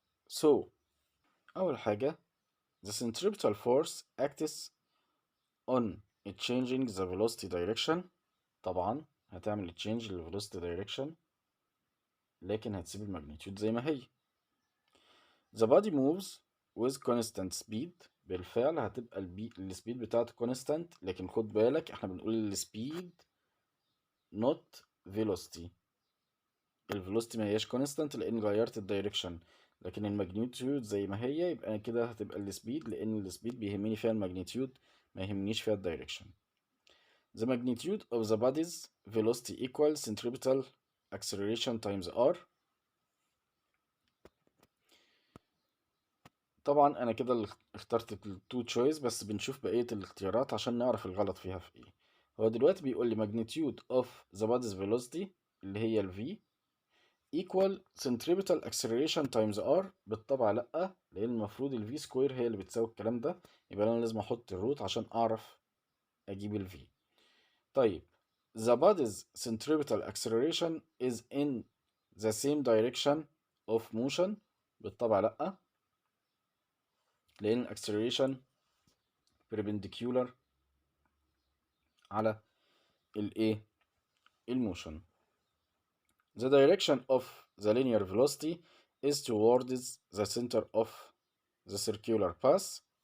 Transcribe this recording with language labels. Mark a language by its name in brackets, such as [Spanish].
[English] So [Arabic] أول حاجة [English] the centripetal force acts on it changing the velocity direction. [Arabic] طبعا هتعمل change ال velocity direction لكن هتسيب الماجنتيود زي ما هي. [English] The body moves with constant speed. [Arabic] بالفعل هتبقى السبيد بتاعته constant، لكن خد بالك احنا بنقول السبيد [English] not velocity. [Arabic] الفيلوسيتي ما هياش constant لان غيرت الدايركشن، لكن الماجنتيود زي ما هي، يبقى كده هتبقى السبيد، لان السبيد بيهمني فيها الماجنتيود ما يهمنيش فيها الدايركشن. [English] The magnitude of the body's velocity equals centripetal acceleration times r. [Arabic] طبعا انا كده اخترت التو تشويس، بس بنشوف بقية الاختيارات عشان نعرف الغلط فيها في ايه. هو دلوقتي بيقول لي [English] magnitude of the body's velocity [Arabic] اللي هي ال [English] v equal centripetal acceleration times r. [Arabic] بالطبع لأ، لأن المفروض ال v سكوير هي اللي بتساوي الكلام ده، يبقى أنا لازم أحط الروت عشان أعرف أجيب ال v. طيب [English] the body's centripetal acceleration is in the same direction of motion. [Arabic] بالطبع لأ، لأن acceleration perpendicular على الايه؟ الموشن. [English] The direction of the linear velocity is towards the center of the circular path.